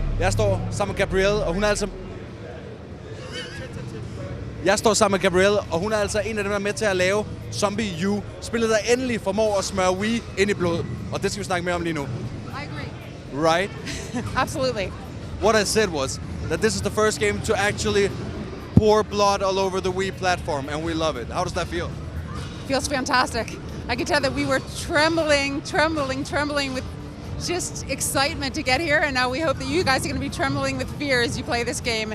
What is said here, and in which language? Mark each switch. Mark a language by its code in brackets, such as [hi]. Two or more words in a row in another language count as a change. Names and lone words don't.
[da] Jeg står sammen med Gabrielle, og hun er altså... Jeg står sammen med Gabrielle, og hun er altså en af dem, der er med til at lave ZombiU. Spillet, der endelig formår at smøre Wii ind i blod. Og det skal vi snakke mere om lige nu. [en] I agree. Right? Absolutely. What I said was that this is the first game to actually pour blood all over the Wii platform, and we love it. How does that feel? Feels fantastic. I could tell that we were trembling with just excitement to get here, and now we hope that you guys are going to be trembling with fear as you play this game.